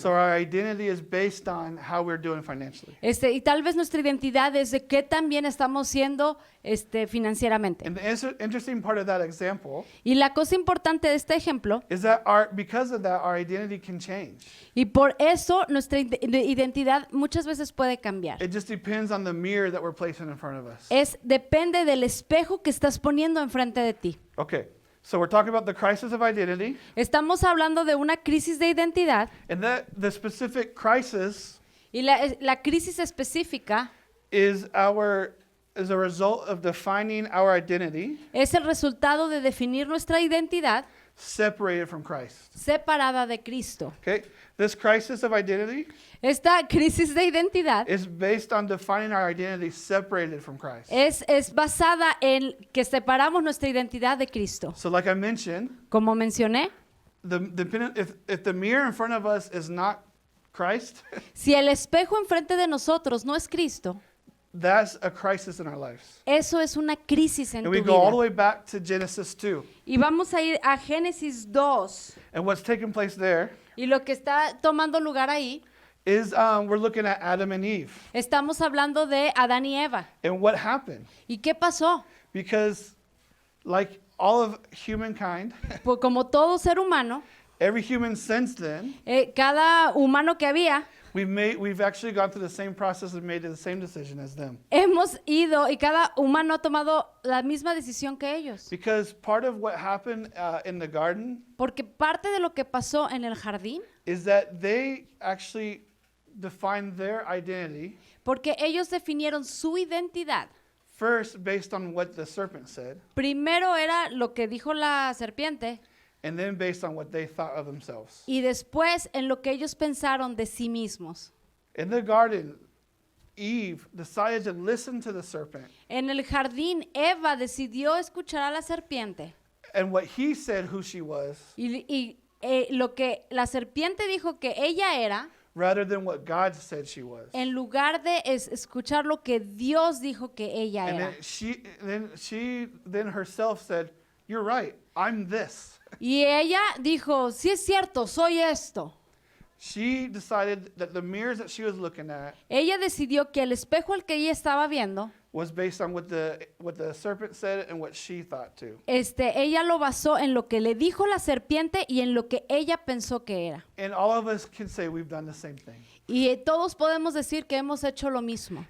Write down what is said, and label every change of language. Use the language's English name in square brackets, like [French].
[English] So our identity is based on how we're doing financially. [Spanish] Y tal vez nuestra identidad es de qué tan bien estamos siendo financieramente. [English] And the interesting part of that example [Spanish] Y la cosa importante de este ejemplo, [English] is that because of that, our identity can change. [Spanish] y por eso nuestra identidad muchas veces puede cambiar. [English] It just depends on the mirror that we're placing in front of us. [Spanish] Depende del espejo que estás poniendo enfrente de ti. [English] Okay, so we're talking about the crisis of identity, [Spanish] Estamos hablando de una crisis de identidad [English] and the specific crisis [Spanish] y la crisis específica [English] is a result of defining our identity [Spanish] es el resultado de definir nuestra identidad [English] separated from Christ. [Spanish] separada de Cristo. [English] Okay, this crisis of identity [Spanish] Esta crisis de identidad [English] is based on defining our identity separated from Christ. [Spanish] es basada en que separamos nuestra identidad de Cristo. [English] So like I mentioned, [Spanish] Como mencioné, [English] if the mirror in front of us is not Christ, [Spanish] si el espejo enfrente de nosotros no es Cristo, [English] that's a crisis in our lives. [Spanish] eso es una crisis en [English] And [Spanish] tu [English] we go all the [Spanish] vida. [English] way back to Genesis 2. [Spanish] Y vamos a ir a Génesis 2. [English] And what's taking place there [Spanish] Y lo que está tomando lugar ahí, [English] is we're looking at Adam and Eve. [Spanish] estamos hablando de Adán y Eva. [English] And what happened? [Spanish] ¿Y qué pasó? [English] Because like all of humankind, [Spanish] Pues como todo ser humano, [English] every human since then, [Spanish] cada humano que había, [English] we've actually gone through the same process and made the same decision as them. [Spanish] hemos ido y cada humano ha tomado la misma decisión que ellos. [English] Because part of what happened in the garden [Spanish] Porque parte de lo que pasó en el jardín, [English] is that they actually defined their identity [Spanish] porque ellos definieron su identidad. [English] first based on what the serpent said, [Spanish] Primero era lo que dijo la serpiente [English] and then based on what they thought of themselves. [Spanish] y después en lo que ellos pensaron de sí mismos. [English] In the garden, Eve decided to listen to the serpent, [Spanish] En el jardín, Eva decidió escuchar a la serpiente [English] and what he said who she was, [Spanish] y lo que la serpiente dijo que ella era, [English] rather than what God said she was. [Spanish] en lugar de escuchar lo que Dios dijo que ella [English] And [Spanish] era. [English] then she herself said, "You're right. I'm this." [Spanish] Y ella dijo, sí es cierto, soy esto. [English] She decided that the mirrors that she was looking at [Spanish] Ella decidió que el espejo al que ella estaba viendo [English] was based on what the serpent said and what she thought too. [Spanish] Ella lo basó en lo que le dijo la serpiente y en lo que ella pensó que era. [English] And all of us can say we've done the same thing. [Spanish] Y todos podemos decir que hemos hecho lo mismo.